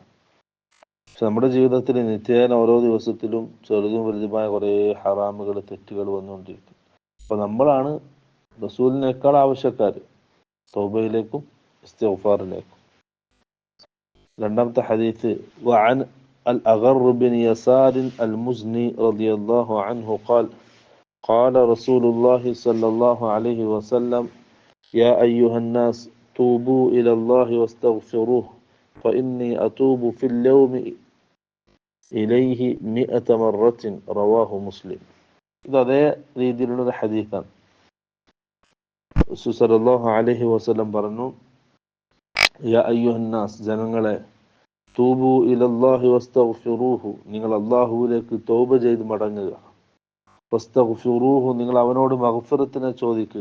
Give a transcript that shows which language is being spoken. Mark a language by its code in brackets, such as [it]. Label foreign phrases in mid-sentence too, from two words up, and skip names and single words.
[ml] പക്ഷെ നമ്മുടെ ജീവിതത്തിൽ നിത്യേന ഓരോ ദിവസത്തിലും ചെറുതും വലുതുമായ കുറേ ഹറാമുകൾ, തെറ്റുകൾ വന്നുകൊണ്ടിരിക്കും. അപ്പൊ നമ്മളാണ് റസൂലിനേക്കാൾ ആവശ്യക്കാർ തൗബയിലേക്കും ഇസ്തിഗ്ഫാറിലേക്കും. രണ്ടാമത്തെ ഹദീസ് [ar] വഅൻ الأغر بن يسار المزني رضي الله عنه قال قال رسول الله صلى الله عليه وسلم يا أيها الناس توبوا إلى الله واستغفروه فإني أتوب في اليوم إليه 100 مرة رواه مسلم. [ml] ഇത് അതേ രീതിയിലുള്ള ഹദീസാണ്. റസൂൽ [ar] صلى الله عليه وسلم [ml] പറഞ്ഞു, [ar] يا أيها الناس, [ml] ജനങ്ങളെ, [ar] توبوا إلى الله واستغفروه, [ml] നിങ്ങൾ അല്ലാഹുവിലേക്ക് തൗബ ചെയ്ത് മടങ്ങുക. വസ്തഗ്ഫിറൂഹു, നിങ്ങൾ അവനോട് മഗ്ഫിറത്തിനെ ചോദിക്കുക.